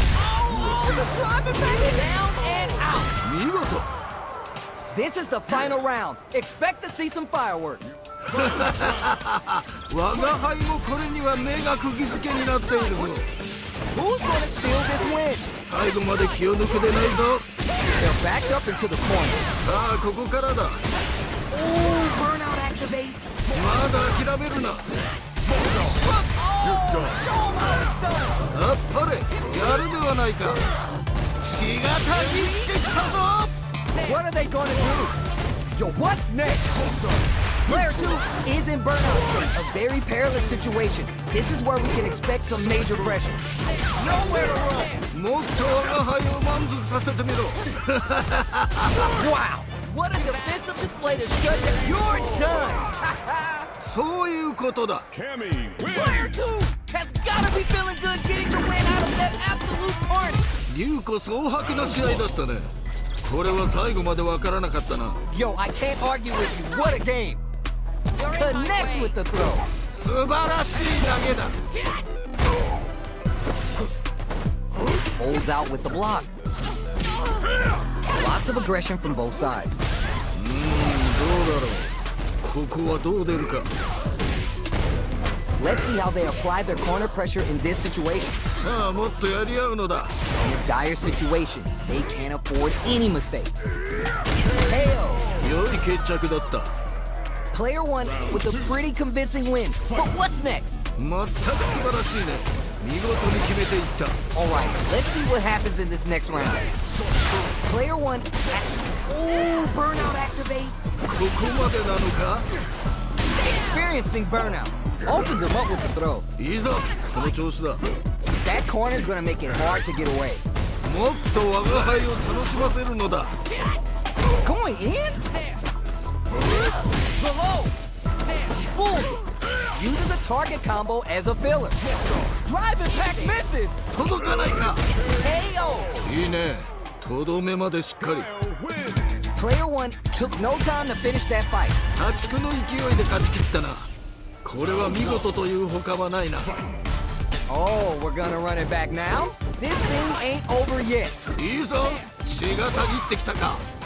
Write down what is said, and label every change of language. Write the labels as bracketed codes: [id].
[en] Oh, the driver back down and out. [ja] 見事。 [en] This is the final round. Expect to see some fireworks. [ja] 我が輩もこれには目が釘付けになっているぞ。 [en] Who's gonna steal this win? [ja] 最後まで気を抜くでないぞ。 [en] They're backed up into the corner. [ja] さあここからだ。 [en] Oh, burnout activates. [ja] まだ諦めるな。 [en] Oh, show 'em how it's done. [ja] あっぱれやるではないか。血がたぎってきたぞ。 [en] What are they gonna do? Yo, what's next? Player 2 is in burnout state, a very perilous situation. This is where we can expect some major pressure. Nowhere to run. [ja] もっと我が輩を満足させてみろ。 [en] Wow, what a defensive display to shut down. You're done. [ja] そういうことだ。 [en] Cammy wins. Player 2 has gotta be feeling good getting the win out of that absolute carnage. [ja] 龍虎総白な試合だったね。これは最後までわからなかったな。 [en] Yo, I can't argue with you. What a game. Connects with the throw. [ja] 素晴らしい投げだ。 [en] Holds out with the block. Lots of aggression from both sides. [ja] どうだろう。ここはどう出るか。 [en] Let's see how they apply their corner pressure in this situation. [ja] さあもっとやり合うのだ。 [en] In a dire situation, they can't afford any mistakes. KO. [ja] 良い決着だった。 [en] Player one with a pretty convincing win. But what's next? [ja] 全く素晴らしいね。見事に決めていった。 [en] Alright, let's see what happens in this next round. Player one. Ooh, burnout activates. [ja] ここまでなのか。 [en] Experiencing burnout. Opens him up with the throw. [ja] いいぞ、その調子だ。 [en] That corner's gonna make it hard to get away. [ja] もっと我が輩を楽しませるのだ。 [en] Going in? Below. Fools him. Uses a target combo as a filler. Drive impact misses. [ja] 届かないか。 [en] KO. [ja] いいね。とどめまでしっかり。 [en] Player one took no time to finish that fight. [ja] 破竹の勢いで勝ち切ったな。これは見事というほかはないな。 [en] Oh, we're gonna run it back now? This thing ain't over yet. [ja] いいぞ、血がたぎってきたか。